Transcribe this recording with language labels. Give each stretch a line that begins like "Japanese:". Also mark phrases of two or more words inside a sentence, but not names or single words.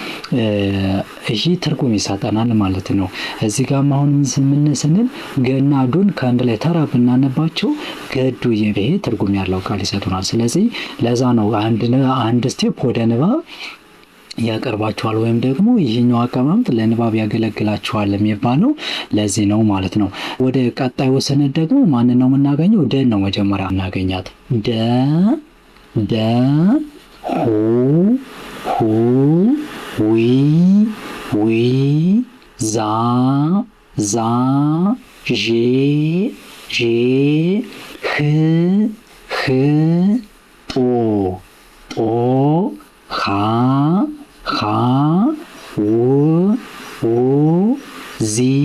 Amharic: ይሄ ትርጉም ይሰጠናል ማለት ነው። እዚህ ጋር አሁን ምን ስንል ገና ዱን ከአንድ ላይ ተራ ብናነባቸው ገዱ ይሄ ትርጉም ያለው ቃል ይሰጡናል። ስለዚህ ለዛ ነው አንድ ስቴፕ ወደ ንባብ ያቀርባቸዋል ወይም ደግሞ ይህኛው አቀማመጥ ለንባብ ያገለግላቸዋል የሚባለው ለዚህ ነው ማለት ነው። ወደ ቀጣይ ወሰነት ደግሞ ማንን ነው የምናገኘው? ደ ነው መጀመሪያ እናገኛት። ደ ደ ሁ ሁ ዊ ዊ ዛ ዛ ዤ ዤ ህ ህ ጦ ጦ ኻ ኻ ው ው ዚ